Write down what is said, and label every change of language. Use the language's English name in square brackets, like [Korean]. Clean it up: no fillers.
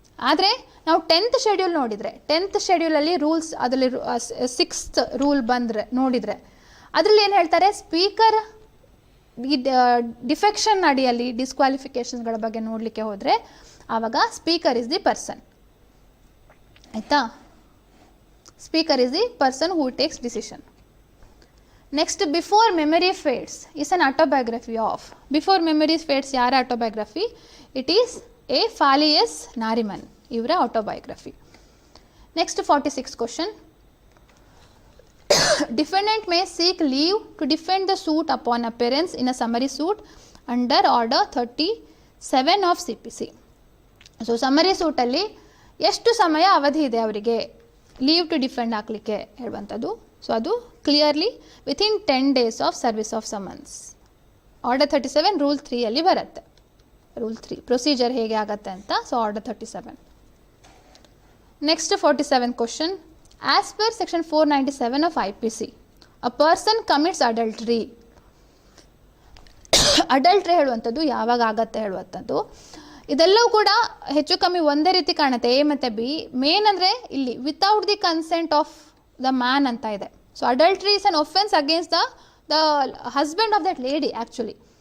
[Kannada] ಆದರೆ ನಾವು 10th schedule ನೋಡಿದರೆ, 10th ಶೆಡ್ಯೂಲಲ್ಲಿ ರೂಲ್ಸ್, ಅದರಲ್ಲಿ 6th ರೂಲ್ ಬಂದರೆ ನೋಡಿದರೆ ಅದರಲ್ಲಿ ಏನು ಹೇಳ್ತಾರೆ, ಸ್ಪೀಕರ್ ಈ ಡಿಫೆಕ್ಷನ್ ಅಡಿಯಲ್ಲಿ ಡಿಸ್ಕ್ವಾಲಿಫಿಕೇಶನ್ಗಳ ಬಗ್ಗೆ ನೋಡಲಿಕ್ಕೆ ಹೋದರೆ ಆವಾಗ [English] Speaker is the person. [Kannada] ಆಯಿತಾ? [English] Speaker is the person who takes decision. Next, before memory fades is an autobiography of. Before memory fades ಯಾರ autobiography? It is a Fali S Nariman, [Kannada] ಇವರ autobiography. [English] Next 46th question. Defendant may seek leave to defend the suit upon appearance in a summary suit under order 37 of CPC. [Kannada] So summary ಸೂಟಲ್ಲಿ ಎಷ್ಟು ಸಮಯ ಅವಧಿ ಇದೆ ಅವರಿಗೆ leave to defend ಹಾಕಲಿಕ್ಕೆ ಹೇಳುವಂಥದ್ದು. [English] So ಅದು clearly within 10 days of service of summons. [Kannada] Order 37 rule 3 ಅಲ್ಲಿ ಬರುತ್ತೆ. ರೂಲ್ 3 ಪ್ರೊಸೀಜರ್ ಹೇಗೆ ಆಗುತ್ತೆ ಅಂತ. So order 37. [English] Next 47th question. As per section 497 of IPC, a person commits adultery. [Kannada] Adultery ಹೇಳುವಂಥದ್ದು ಯಾವಾಗ ಆಗತ್ತೆ ಹೇಳುವಂಥದ್ದು, ಇದೆಲ್ಲವೂ ಕೂಡ ಹೆಚ್ಚು ಕಮ್ಮಿ ಒಂದೇ ರೀತಿ ಕಾಣುತ್ತೆ. ಎ ಮತ್ತು ಬಿ. ಮೇನ್ ಅಂದರೆ ಇಲ್ಲಿ [English] without the consent of the man [Kannada] ಅಂತ ಇದೆ. [English] So adultery is an offence against the husband of that lady actually.